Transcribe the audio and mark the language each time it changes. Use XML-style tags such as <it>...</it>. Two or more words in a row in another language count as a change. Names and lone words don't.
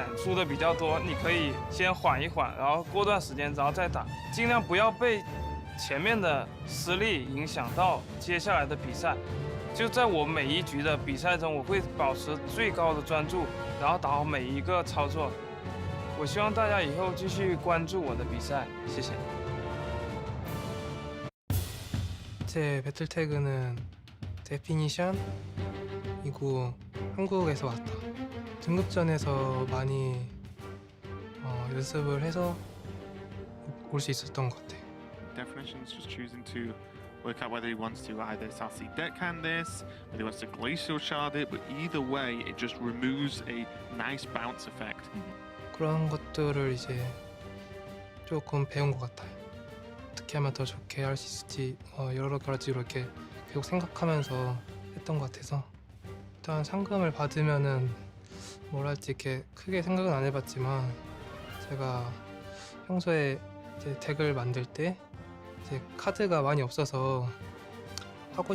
<zh>输的比较多，你可以先缓一缓，然后过段时间然后再打，尽量不要被 前面的失利影响到接下来的比赛，就在我每一局的比赛中，我会保持最高的专注，然后打好每一个操作。我希望大家以后继续关注我的比赛，谢谢。</zh> <ko>제 배틀 태그는 데피니션이고 한국에서 왔다. 등급전에서 많이 연습을 해서 올 수 있었던 것 같아요.</ko> <en>Definition's just choosing to work out whether he wants to either Sassy deckhand this, whether he wants to glacial shard it, but either way it just removes a nice bounce effect.</en> <ko>그런 것들을 이제 조금 배운 것 같아요. 어떻게 하면 더 좋게 할 수 있을지 여러 가지로 이렇게 계속 생각하면서 했던 것 같아서 일단 상금을 받으면은 뭘 할지 이렇게 크게 생각은 안 해봤지만 제가 평소에 이제 덱을 만들 때 이제 카드가 많이 없어서 하고</ko>